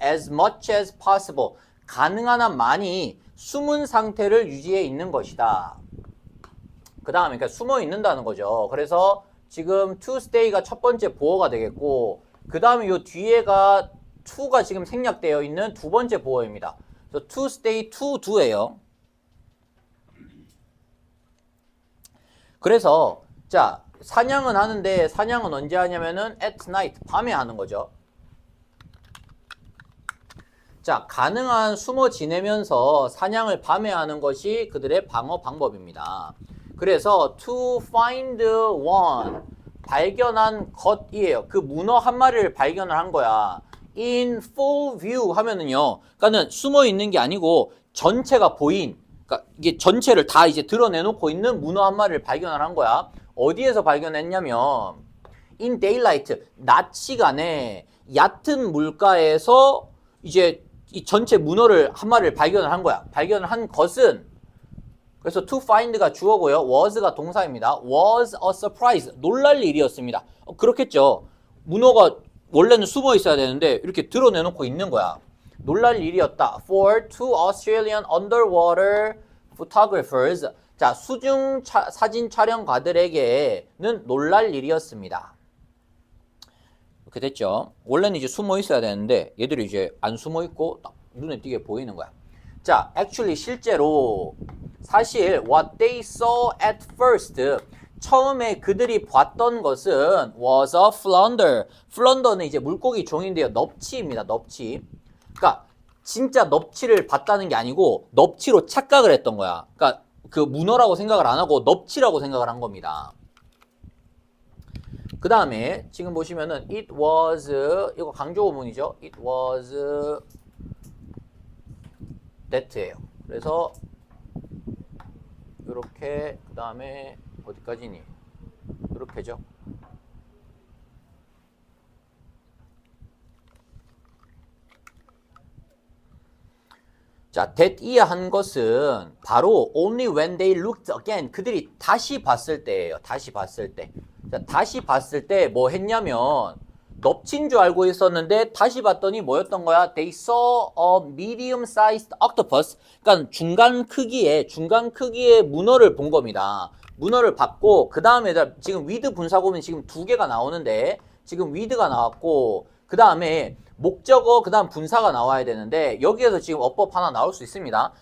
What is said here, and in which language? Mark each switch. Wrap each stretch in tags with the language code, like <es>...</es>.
<en>as much as possible,</en> <ko>가능한 한 많이 숨은 상태를 유지해 있는 것이다. 그 다음에 그러니까 숨어 있는다는 거죠. 그래서 지금 to stay가 첫 번째 보어가 되겠고, 그 다음에 요 뒤에가 to가 지금 생략되어 있는 두 번째 보어입니다. 그래서 to stay, to do예요. 그래서 자, 사냥은 하는데 사냥은 언제 하냐면은</ko> <en>at night,</en> <ko>밤에 하는 거죠. 자, 가능한 숨어 지내면서 사냥을 밤에 하는 것이 그들의 방어 방법입니다.</ko> <en>그래서 to find one,</en> <ko>발견한 것이에요. 그 문어 한 마리를 발견을 한 거야.</ko> <en>in full view</en> <ko>하면은요, 그러니까는 숨어 있는 게 아니고 전체가 보인, 그러니까 이게 전체를 다 이제 드러내놓고 있는 문어 한 마리를 발견을 한 거야. 어디에서 발견했냐면</ko> <en>in daylight,</en> <ko>낮 시간에 얕은 물가에서 이제 이 전체 문어를 한 마리를 발견을 한 거야. 발견을 한 것은, 그래서 to find가 주어고요. was가 동사입니다.</ko> <en>was a surprise,</en> <ko>놀랄 일이었습니다. 그렇겠죠. 문어가 원래는 숨어 있어야 되는데 이렇게 드러내놓고 있는 거야. 놀랄 일이었다.</ko> <en>for two Australian underwater photographers,</en> <ko>자, 수중 사진 촬영가들에게는 놀랄 일이었습니다. 이렇게 됐죠. 원래는 이제 숨어 있어야 되는데 얘들이 이제 안 숨어 있고 딱 눈에 띄게 보이는 거야.</ko> <en>자, actually</en> <ko>실제로 사실</ko> <en>what they saw at first,</en> <ko>처음에 그들이 봤던 것은</ko> <en>was a flounder.</en> <ko>flounder는 이제 물고기 종인데요. 넙치입니다. 넙치. 그러니까 진짜 넙치를 봤다는 게 아니고 넙치로 착각을 했던 거야. 그러니까 그 문어라고 생각을 안 하고 넙치라고 생각을 한 겁니다. 그 다음에 지금 보시면은 it was, 이거 강조 구문이죠. it was that예요. 그래서 이렇게, 그 다음에 어디까지니? 이렇게죠. 자, that 한 것은 바로</ko> <en>only when they looked again,</en> <ko>그들이 다시 봤을 때예요. 다시 봤을 때. 자, 다시 봤을 때 뭐 했냐면 넙치인 줄 알고 있었는데 다시 봤더니 뭐였던 거야?</ko> <en>They saw a medium-sized octopus.</en> <ko>그러니까 중간 크기의 문어를 본 겁니다. 문어를 봤고, 그 다음에 지금 with 분사구문이 지금 두 개가 나오는데 지금 with가 나왔고, 그 다음에 목적어, 그 다음 분사가 나와야 되는데 여기에서 지금 어법 하나 나올 수 있습니다.</ko>